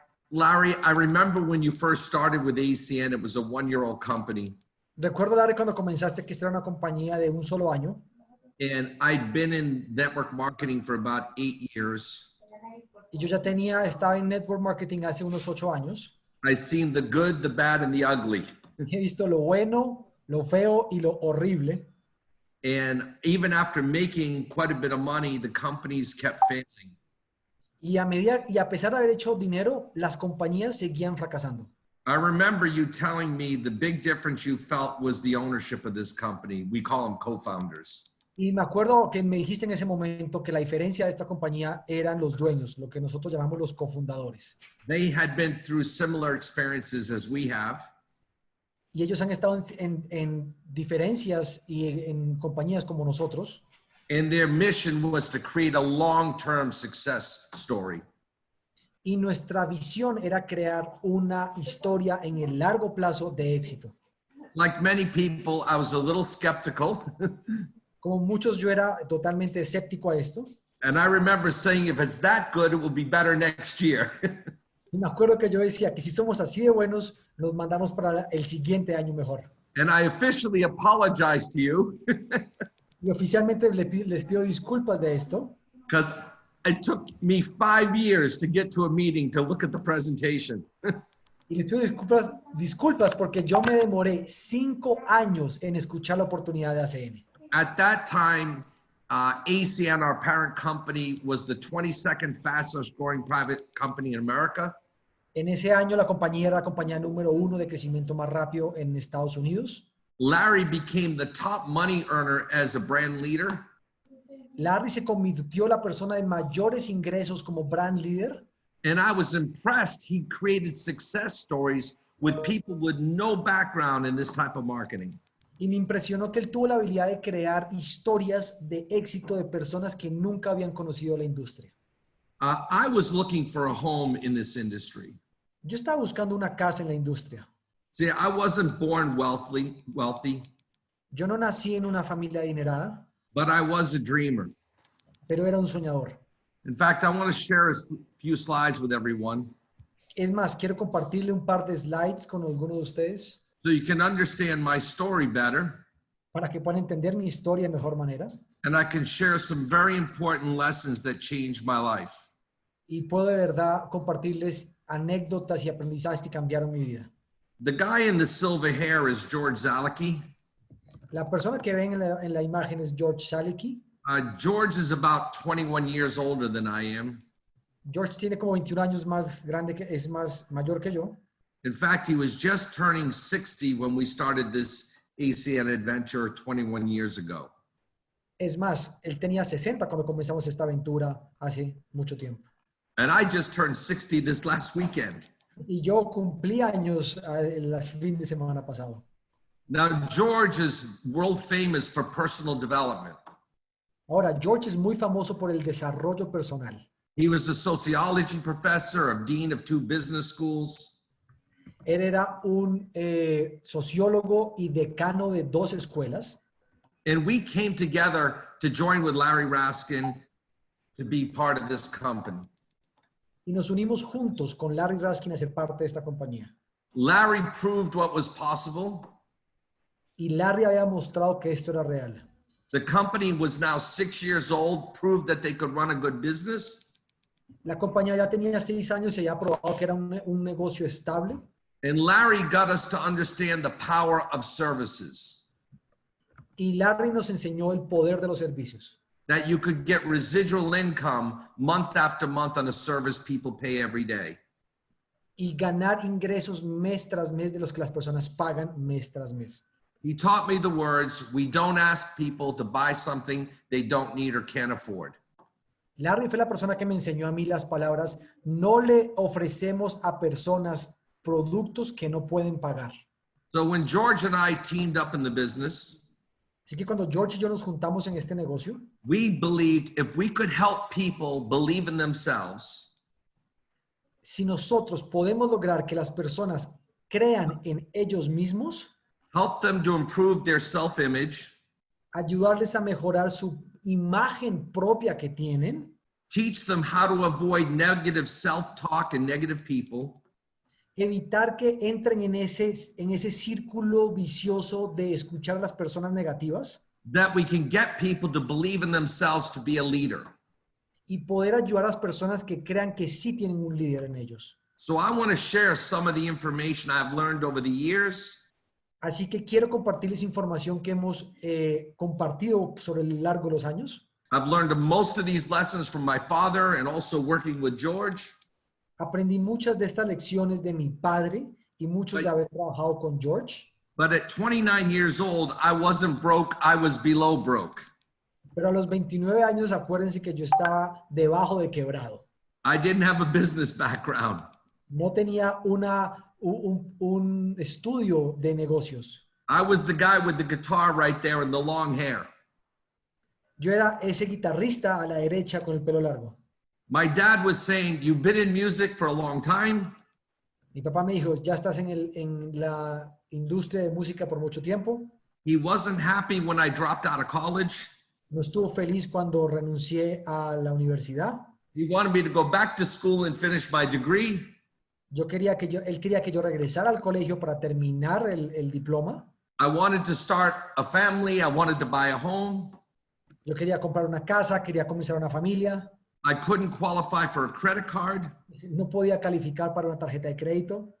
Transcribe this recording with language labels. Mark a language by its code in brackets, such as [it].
[en] Larry, I remember when you first started with ACN, it was a one-year-old company. [es] Recuerdo, Larry, cuando comenzaste que esta era una compañía de un solo año. [en] And I'd been in network marketing for about 8 years. [es] Y yo ya estaba en network marketing hace unos 8 años. [en] I've seen the good, the bad, and the ugly. [es] He visto lo bueno, lo feo y lo horrible. [en] And even after making quite a bit of money, the companies kept failing. [es] Y a pesar de haber hecho dinero, las compañías seguían fracasando. [en] I remember you telling me the big difference you felt was the ownership of this company. We call them co-founders. [es] Y me acuerdo que me dijiste en ese momento que la diferencia de esta compañía eran los dueños, lo que nosotros llamamos los cofundadores. [en] They had been through similar experiences as we have. [es] Y ellos han estado en diferencias y en compañías como nosotros. [en] And their mission was to create a long-term success story. [es] Y nuestra visión era crear una historia en el largo plazo de éxito. [en] Like many people, I was a little skeptical. [es] Como muchos, yo era totalmente escéptico a esto. [en] And I remember saying, if it's that good, it will be better next year. [es] Y me acuerdo que yo decía que si somos así de buenos, nos mandamos para el siguiente año mejor. [en] And I officially apologize to you. [es] Y oficialmente les pido disculpas de esto. [en] Because it took me 5 years to get to a meeting to look at the presentation. [es] Y les pido disculpas porque yo me demoré 5 años en escuchar la oportunidad de ACN. [en] At that time, ACN, our parent company, was the 22nd fastest growing private company in America. [es] En ese año la compañía era la compañía número 1 de crecimiento más rápido en Estados Unidos. [en] Larry became the top money earner as a brand leader. [es] Larry se convirtió la persona de mayores ingresos como brand leader. [en] And I was impressed. He created success stories with people with no background in this type of marketing. [es] Y me impresionó que él tuvo la habilidad de crear historias de éxito de personas que nunca habían conocido la industria. [en] I was looking for a home in this industry. [es] Yo estaba buscando una casa en la industria. [en] See, I wasn't born wealthy, [es] Yo no nací en una familia adinerada, [en] but I was a dreamer. [es] pero era un soñador. [en] In fact, I want to share a few slides with everyone [es] Es más, quiero compartirle un par de slides con algunos de ustedes [en] so you can understand my story better, [es] para que puedan entender mi historia de mejor manera [en] and I can share some very important lessons that changed my life. [es] y puedo de verdad compartirles anécdotas y aprendizajes que cambiaron mi vida. [en] The guy in the silver hair is George Zalicki. [es] La persona que ven en la imagen es George Zalicki. [en] George is about 21 years older than I am. [es] George tiene como 21 años más grande, es más mayor que yo. [en] In fact, he was just turning 60 when we started this ACN adventure 21 years ago. [es] Es más, él tenía 60 cuando comenzamos esta aventura hace mucho tiempo. [en] And I just turned 60 this last weekend. [es] Y yo cumplí años el fin de semana pasado. [en] Now, George is world famous for personal development. [es] Ahora, George es muy famoso por el desarrollo personal. [en] He was a sociology professor, a dean of 2 business schools. [es] Él era un sociólogo y decano de 2 escuelas. [en] And we came together to join with Larry Raskin to be part of this company. [es] Y nos unimos juntos con Larry Raskin a ser parte de esta compañía. [en] Larry proved what was possible. [es] Y Larry había mostrado que esto era real. [en] The company was now 6 years old, proved that they could run a good business. [es] La compañía ya tenía 6 años y había probado que era un negocio estable. [en] And Larry got us to understand the power of services. [es] Y Larry nos enseñó el poder de los servicios. [en] That you could get residual income month after month on a service people pay every day. [es] Y ganar ingresos mes tras mes de los que las personas pagan mes tras mes. [en] He taught me the words, we don't ask people to buy something they don't need or can't afford. [es] Larry fue la persona que me enseñó a mí las palabras, no le ofrecemos a personas productos que no pueden pagar. [en] So when George and I teamed up in the business, [es] Así que cuando George y yo nos juntamos en este negocio, [en] we believed if we could help people believe in themselves, [es] si nosotros podemos lograr que las personas crean en ellos mismos, [en] help them to improve their self-image, [es] ayudarles a mejorar su imagen propia que tienen, [en] teach them how to avoid negative self-talk and negative people, [es] evitar que entren en ese círculo vicioso de escuchar a las personas negativas [en] that we can get people to believe in themselves to be a leader. [es] y poder ayudar a las personas que crean que sí tienen un líder en ellos. [en] So I want to share some of the information I've learned over the years. [es] Así que quiero compartirles información que hemos compartido sobre el largo de los años. [en] I've learned most of these lessons from my father and also working with George. [es] Aprendí muchas de estas lecciones de mi padre y muchos de haber trabajado con George. [en] But at 29 years old, I wasn't broke, I was below broke. [es] Pero a los 29 años, acuérdense que yo estaba debajo de quebrado. [en] I didn't have a business background. [es] No tenía un estudio de negocios. [en] I was the guy with the guitar right there and the long hair. [es] Yo era ese guitarrista a la derecha con el pelo largo. [en] My dad was saying, you've been in music for a long time. [es] Mi papá me dijo, ya estás en la industria de música por mucho tiempo. [en] He wasn't happy when I dropped out of college. [es] No estuvo feliz cuando renuncié a la universidad. [en] He wanted me to go back to school and finish my degree. [es] Él quería que yo regresara al colegio para terminar el diploma. [en] I wanted to start a family. I wanted to buy a home. [es] Yo quería comprar una casa, quería comenzar una familia. [en] I couldn't qualify for a credit card. [es] No podía calificar para una tarjeta de crédito.